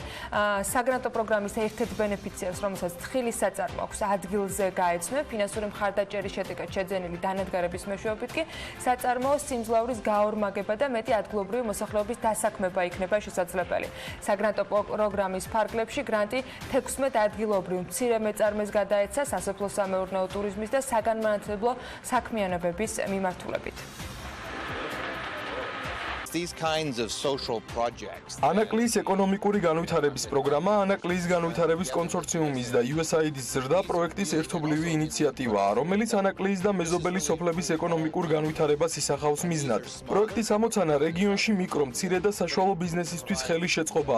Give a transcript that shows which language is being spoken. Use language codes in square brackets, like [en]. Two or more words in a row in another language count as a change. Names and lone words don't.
[ka] საგრანტო პროგრამის ერთ-ერთ ბენეფიციარს, რომელსაც თხილის საწარმო აქვს, ადგილზე გაეცნო, ფინანსური მხარდაჭერის შედეგად შეძენილი დანადგარების მეშვეობით კი საწარმოო სიმძლავრის გაორმაგება და მეტი ადგილობრივი მოსახლეობის დასაქმება იქნება შესაძლებელი. საგრანტო პროგრამის ფარგლებში გრანტი 16 ადგილობრივ მცირე მეწარმეს გადაეცა სასოფლო-სამეურნეო ტურიზმის და საგანმანათლებლო საქმიანობების მიმართულებით. [en] These kinds of social projects. [ka] ანაკლიის ეკონომიკური განვითარების პროგრამა, ანაკლიის განვითარების კონსორციუმის და USAID-ის ზრდა პროექტის ერთობლივი ინიციატივაა, რომელიც ანაკლიის და მეზობელი სოფლების ეკონომიკურ განვითარებას ისახავს მიზნად. პროექტის ამოცანა რეგიონში მიკრო, მცირე და საშუალო ბიზნესისთვის ხელი შეწყობაა.